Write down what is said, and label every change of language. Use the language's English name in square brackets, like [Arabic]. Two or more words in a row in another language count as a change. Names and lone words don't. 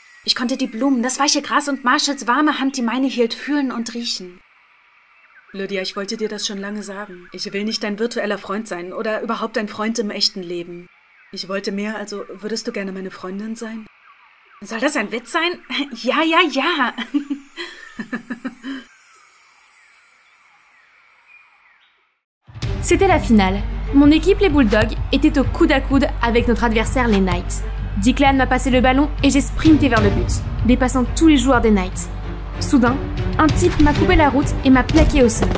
[German] Ich konnte die Blumen, das weiche Gras und Marshalls warme Hand, die meine hielt, fühlen und riechen. Lydia, ich wollte dir das schon lange sagen. Ich will nicht dein virtueller Freund sein oder überhaupt ein Freund im echten Leben. Ich wollte mehr, also würdest du gerne meine Freundin sein? Soll das ein Witz sein? Ja, ja, ja. [French] C'était la finale. Mon équipe, les Bulldogs, était au coude à coude avec notre adversaire, les Knights. Declan m'a passé le ballon et j'ai sprinté vers le but, dépassant tous les joueurs des Knights. Soudain, un type m'a coupé la route et m'a plaqué au sol.